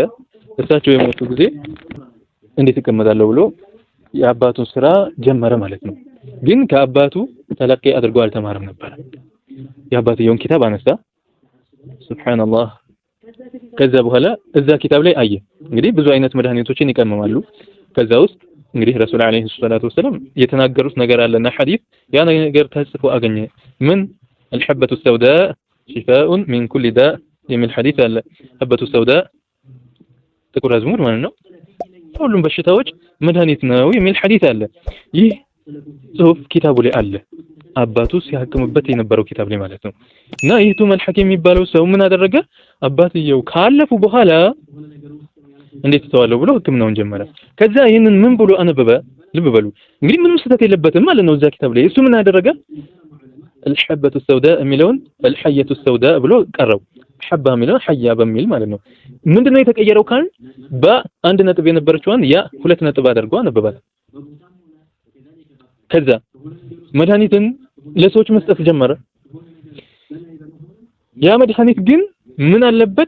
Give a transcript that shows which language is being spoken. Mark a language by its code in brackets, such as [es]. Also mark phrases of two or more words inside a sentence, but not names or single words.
[am] እሳቸው የሞቱ ጊዜ እንዴት ይቀመጣለሁ ብሎ የአባቱን ስራ ጀመረ ማለት ነው። ግን ከአባቱ ተለቂ አድርጎ አልተማረም ነበር። የአባትየውን ኪታብ አነሳ። ሱብሃንአላህ ከዛ በኋላ እዛ ኪታብ ላይ አየ እንግዲህ ብዙ አይነት መድኃኒቶችን ይቀመማሉ። ከዛ ውስጥ እንግዲህ ረሱል [ar] عليه الصلاة والسلام [am] የተናገሩት ነገር አለና ሐዲስ ያ ነገር ተጽፎ አገኘ። ምን [ar] الحبة السوداء شفاء من كل داء [am] የሚል ሐዲስ አለ። [ar] الحبة السوداء [am] ጥቁር አዝሙድ ማለት ነው ሁሉም በሽታዎች መድኃኒት ነው የሚል ሐዲስ አለ። ይህ ጽሁፍ ኪታቡ ላይ አለ። አባቱ ሲያክምበት የነበረው ኪታብ ላይ ማለት ነው። እና ይህ ቱ መልሐኪም የሚባለው ሰው ምን አደረገ? አባትየው ካለፉ በኋላ እንዴት ተዋለው ብሎ ህክምናውን ጀመረ። ከዛ ይሄንን ምን ብሎ አነበበ? ልብ በሉ እንግዲህ ምንም ስህተት የለበትም ማለት ነው እዛ ኪታብ ላይ። እሱ ምን አደረገ? [ar] الحبة السوداء [am] የሚለውን [ar] الحية السوداء [am] ብሎ ቀረው። ሐባ የሚለውን ሐያ በሚል ማለት ነው። ምንድነው የተቀየረው ካል በአንድ ነጥብ የነበረችውን ያ ሁለት ነጥብ አድርጎ አነበባት። ከዛ መድኃኒትን ለሰዎች መስጠት ጀመረ። ያ መድኃኒት ግን ምን አለበት?